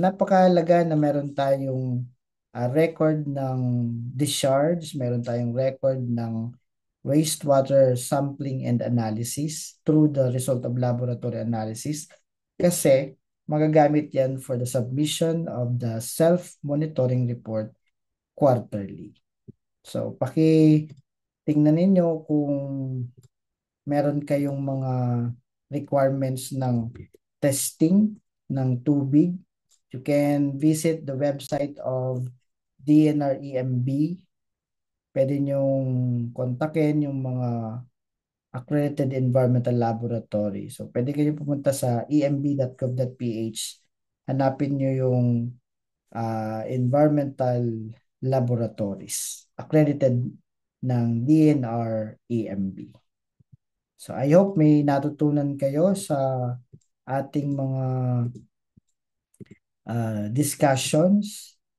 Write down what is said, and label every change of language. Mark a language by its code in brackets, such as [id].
[en] So [tl] napakahalaga na meron tayong [en] record ng discharge, meron tayong record ng wastewater sampling and analysis through the result of laboratory analysis [tl] kasi magagamit yan [en] for the submission of the self-monitoring report quarterly. [tl] So, tingnan ninyo kung meron kayong mga requirements ng testing ng tubig. [en] You can visit the website of DNREMB. [tl] Pwede nyong kontakin yung mga accredited environmental laboratory. So, pwede kayo pumunta sa emb.gov.ph. Hanapin nyo yung environmental laboratories accredited ng DNR EMB. [en] So, I hope [tl] may natutunan kayo sa ating mga discussions.